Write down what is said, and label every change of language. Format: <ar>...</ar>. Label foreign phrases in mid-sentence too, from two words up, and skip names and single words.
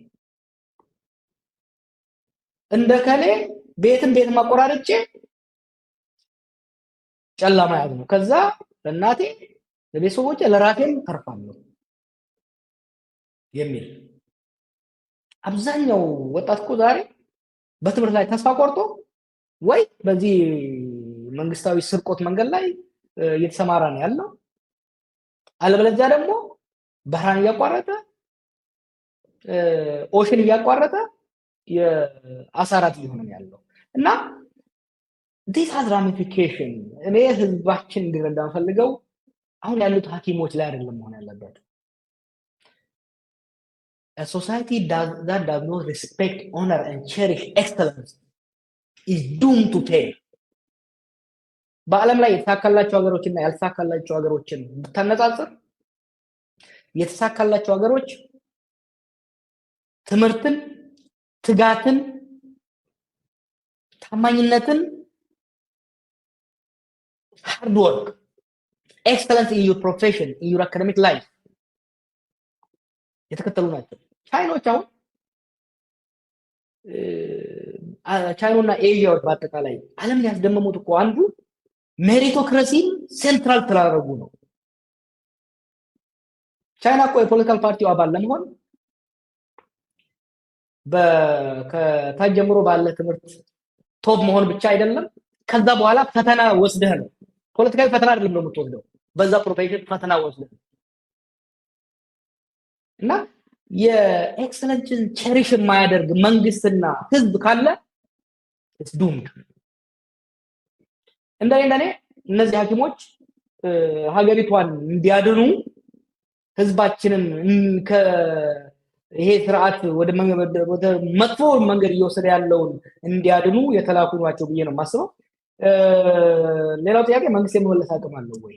<am>እንደ ከሌ ቤት ማቆራረጬ ጨለማ ያዝ ነው። ከዛ ለእናቴ ለቤተሰቦቼ ለራሴም ተርፋለሁ የሚል አብዛኛው ወጣት እኮ ዛሬ በትምህርት ላይ ተስፋ ቆርጦ ወይ በዚህ መንግስታዊ ስርቆት መንገድ ላይ እየተሰማራ ነው ያለው፣ አለበለዚያ ደግሞ ባህራን እያቋረጠ ኦሽን እያቋረጠ የአሳራት ሊሆን ነው ያለው። እና</am> <en>this has ramification።</en> <am>እኔ ህዝባችን እንዲረዳ ፈልገው አሁን ያሉት ሐኪሞች ላይ አይደለም መሆን ያለበት።</am> <en>A society that does not respect, honor and cherish excellence is doomed to fail።</en> <am>በዓለም ላይ የተሳካላቸው ሀገሮችና ያልተሳካላቸው ሀገሮችን ብታነጻጽር የተሳካላቸው ሀገሮች ትምህርትን፣ ትጋትን፣ ታማኝነትን፣</am> <en>hard work, excellence in your profession, in your academic life</en> <am>የተከተሉ ናቸው። ቻይኖች አሁን ቻይናና ኤዥያዎች በአጠቃላይ ዓለምን ያስደመሙት እኮ አንዱ ሜሪቶክራሲን ሴንትራል ስላደረጉ ነው። ቻይና እኮ የፖለቲካል ፓርቲው አባል ለመሆን ከታች ጀምሮ ባለ ትምህርት ቶፕ መሆን ብቻ አይደለም፣ ከዛ በኋላ ፈተና ወስደህ ነው። ፖለቲካዊ ፈተና አይደለም ነው የምትወስደው፣ በዛ ፕሮፌሽን ፈተና ወስደህ እና የኤክሰለንስን ቸሪሽ የማያደርግ መንግስትና ህዝብ ካለ</am> <en>it's doomed።</en> <am>እንደኔ እነዚህ ሐኪሞች ሀገሪቷን እንዲያድኑ ህዝባችንን ከይሄ ስርዓት ወደ መጥፎ መንገድ እየወሰደ ያለውን እንዲያድኑ የተላኩ ናቸው ብዬ ነው የማስበው። ሌላው ጥያቄ መንግስት የመመለስ አቅም አለው ወይ?</am>